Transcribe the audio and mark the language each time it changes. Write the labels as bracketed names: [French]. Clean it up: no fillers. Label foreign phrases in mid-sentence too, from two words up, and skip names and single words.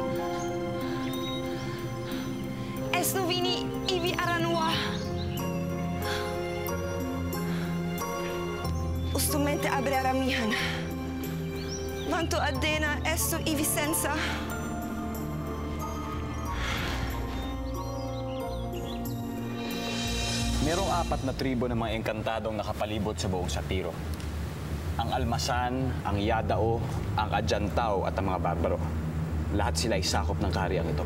[Filipino] Esto vini ivi aranua. Ustumente abre aramihan. Vanto adena esto ivi sensa. Merong 4 na tribo ng mga engkantadong nakapalibot sa buong Sapiro. Ang Almasan, ang Yadao, ang Adjantao at ang mga Barbaro. Lahat sila ay sakop ng kahariang ito.